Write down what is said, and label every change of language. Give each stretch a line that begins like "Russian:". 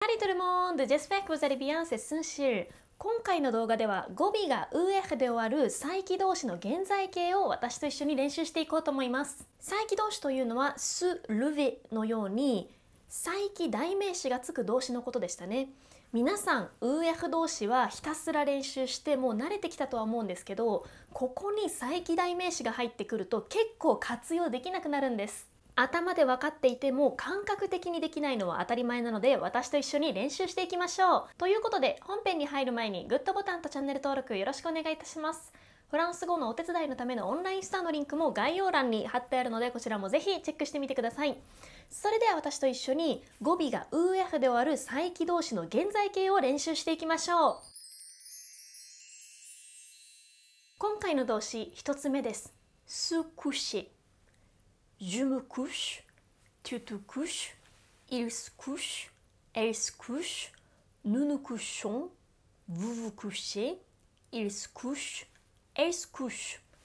French: Salut tout le monde, j'espère que vous allez bien, c'est Sunshil。
Japanese: 今回の動画では語尾が UF で終わる再起動詞の現在形を私と一緒に練習していこうと思います。再起動詞というのは se lever のように再起代名詞がつく動詞のことでしたね。皆さん UF 動詞はひたすら練習してもう慣れてきたとは思うんですけど、ここに再起代名詞が入ってくると結構活用できなくなるんです。頭で分かっていても感覚的にできないのは当たり前なので、私と一緒に練習していきましょう。ということで本編に入る前にグッドボタンとチャンネル登録よろしくお願いいたします。フランス語のお手伝いのためのオンラインストアのリンクも概要欄に貼ってあるので、こちらもぜひチェックしてみてください。それでは私と一緒に語尾が UF で終わる再起動詞の現在形を練習していきましょう。今回の動詞1つ目です。
French: se coucher。Je me couche, tu te couches, il se couche, elle se couche, nous nous couchons, vous vous couchez, il se couche, elle se couche。